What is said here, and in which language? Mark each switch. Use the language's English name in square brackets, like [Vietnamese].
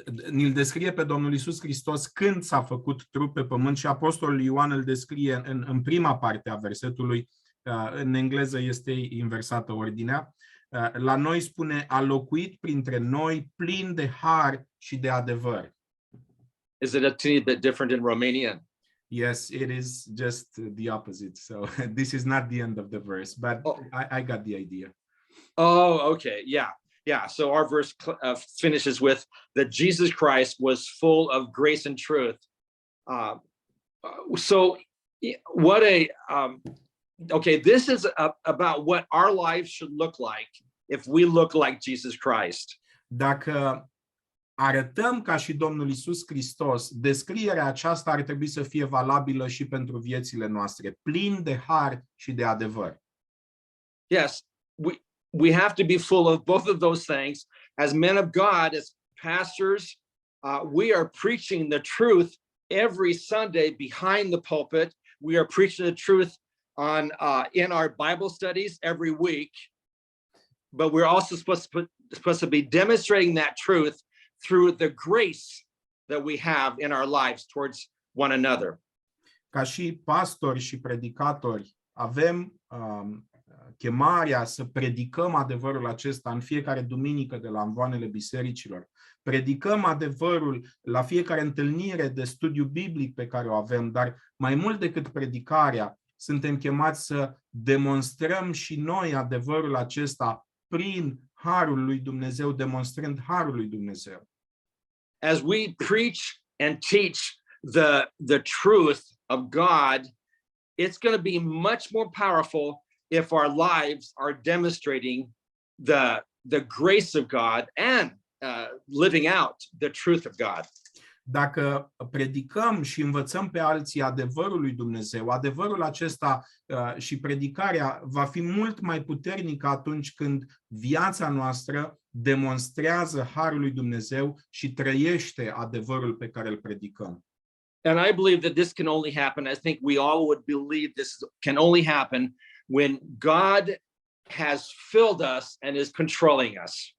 [Romanian] Ni-l descrie pe Domnul Iisus Hristos când s-a făcut trup pe pământ și Apostolul Ioan îl descrie în prima parte a versetului. În engleză este inversată ordinea. La noi spune, a locuit printre noi plin de har și de adevăr. [English] Is it a teeny bit different in Romanian? Yes, it is just the opposite. So this is not the end of the verse, but I got the idea. Oh, okay. Yeah. So our verse finishes with that Jesus Christ was full of grace and truth. So what okay, this is about what our lives should look like if we look like Jesus Christ. [Romanian] Dacă arătăm ca și Domnul Iisus Hristos, descrierea aceasta ar trebui să fie valabilă și pentru viețile noastre, plin de har și de adevăr. [English] Yes, we have to be full of both of those things. As men of God, as pastors, we are preaching the truth every Sunday behind the pulpit. We are preaching the truth in our Bible studies every week, but we're also supposed to be demonstrating that truth through the grace that we have in our lives towards one another. [Romanian] Ca și pastori și predicatori, avem chemarea să predicăm adevărul acesta în fiecare duminică de la amvoanele bisericilor. Predicăm adevărul la fiecare întâlnire de studiu biblic pe care o avem, dar mai mult decât predicarea, suntem chemați să demonstrăm și noi adevărul acesta prin harul lui Dumnezeu, demonstrând harul lui Dumnezeu. [English] As we preach and teach the truth of God, it's going to be much more powerful if our lives are demonstrating the grace of God and living out the truth of God. [Romanian] Dacă predicăm și învățăm pe alții adevărul lui Dumnezeu, adevărul acesta și predicarea va fi mult mai puternică atunci când viața noastră demonstrează harul lui Dumnezeu și trăiește adevărul pe care îl predicăm. [English] And I believe that this can only happen. I think we all would believe this can only happen when God has filled us and is controlling us.